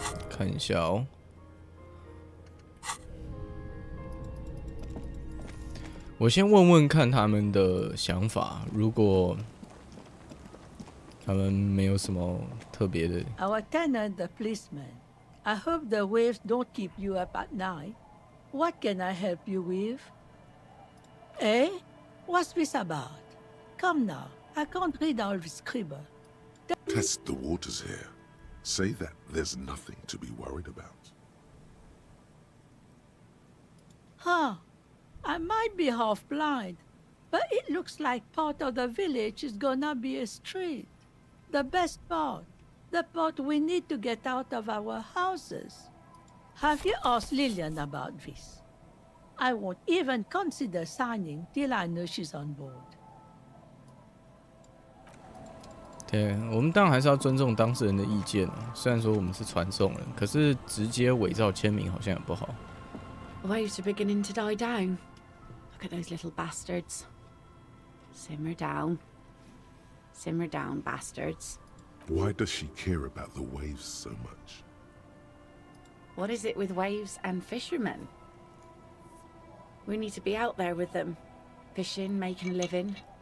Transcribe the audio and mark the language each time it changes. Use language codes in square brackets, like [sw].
[zh] 看一下哦。我先问问看他们的想法，如果他们没有什么特别的。 [en] Our tenant, the policeman. I hope the waves don't keep you up at night. What can I help you with? Eh? What's this about? Come now, I can't read all this scribble. Test the waters here. Say that there's nothing to be worried about. Huh. I might be half blind, but it looks like part of the village is gonna be a street. The best part. The part we need to get out of our houses. Have you asked Lillian about this? I won't even consider signing till I know she's on board. [zh] 对，我们当然还是要尊重当事人的意见啊。虽然说我们是传送人，可是直接伪造签名好像也不好。 [en] Waves are beginning to die down. Look at those little bastards. Simmer down. Simmer down, bastards. Why does she care about the waves so much? What is it with waves and fishermen? We need to be out there with them, fishing, making a living.